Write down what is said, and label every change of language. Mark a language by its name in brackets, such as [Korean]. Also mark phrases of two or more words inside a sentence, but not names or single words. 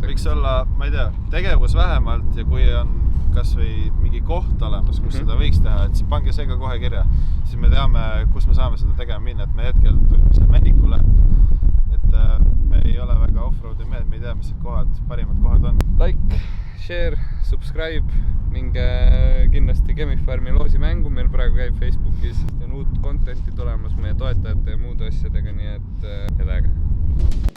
[Estonian] Võiks olla, ma ei tea, tegevus vähemalt ja kui on kas või mingi koht olemas, kus seda võiks teha, et siis pange see ka kohe kirja. Siis me teame, kus me saame seda tegema minna, et me hetkel tulime selle Männikule. Et me ei ole väga off-roadi mehed, me ei tea, mis kohad, parimad kohad on. [English] Like, share, subscribe [Estonian] ning kindlasti Chemifarmi loosimängu meil praegu käib Facebookis. On uut contenti tulemas meie toetajate ja muude asjadega, nii et head aega.